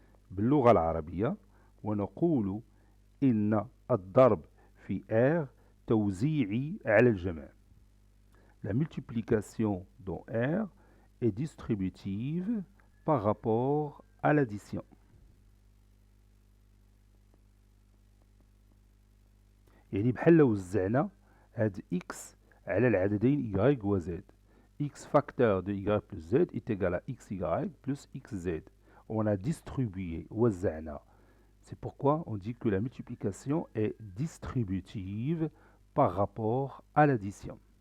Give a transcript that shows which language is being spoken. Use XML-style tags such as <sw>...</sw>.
<ar>باللغة العربية ونقول إن الضرب في R توزيعي على الجمع.</ar> <fr>La multiplication dans R est distributive par rapport à l'addition.</fr> <ar>يعني بحال لو وزعنا هاد x على العددين y و z.</ar> <fr>X facteur de y plus z est égal à xy plus xz. On a distribué, وزعنا. C'est pourquoi on dit que la multiplication est distributive par rapport à l'addition.</fr>